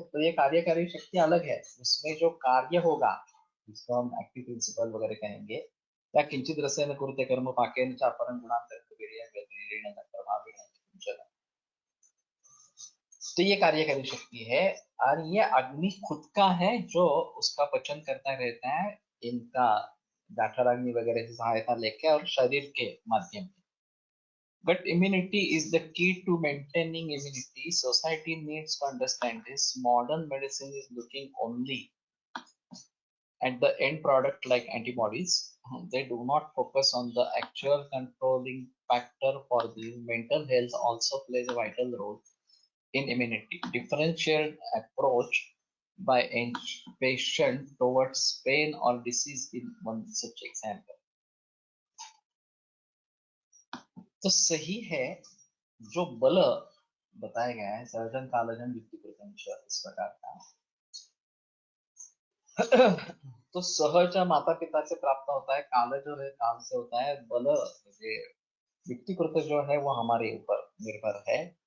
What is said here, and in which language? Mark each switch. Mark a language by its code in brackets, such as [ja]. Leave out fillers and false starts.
[hi] तो ये कार्यकारी शक्ति अलग है, उसमें जो कार्य होगा जिसको हम एक्टिव प्रिंसिपल वगैरह कहेंगे, या [sa] किंचित रसेन कुरुते कर्म पाकेन च अपरं गुणांतरं वीर्यं व्यतिरेकेण न प्रभावेण किंचन। [hi] तो ये कार्यकारी शक्ति है, और ये अग्नि खुद का है जो उसका पचन करता रहता है इनका जाठराग्नि वगैरह से सहायता लेके और शरीर के माध्यम से। [en] But immunity is the key to maintaining immunity. Society needs to understand this. Modern medicine is looking only at the end product like antibodies. They do not focus on the actual controlling factor for the mental health also plays a vital role in immunity. Differential approach by a patient towards pain or disease in one such example. [hi] तो सही है, जो बल बताया गया है surgeon कालजन युक्ति प्रपंच इस प्रकार का, तो सहज माता पिता से प्राप्त होता है, काल जो है काल से होता है, बल ये युक्तिकृत जो है वो हमारे ऊपर निर्भर है।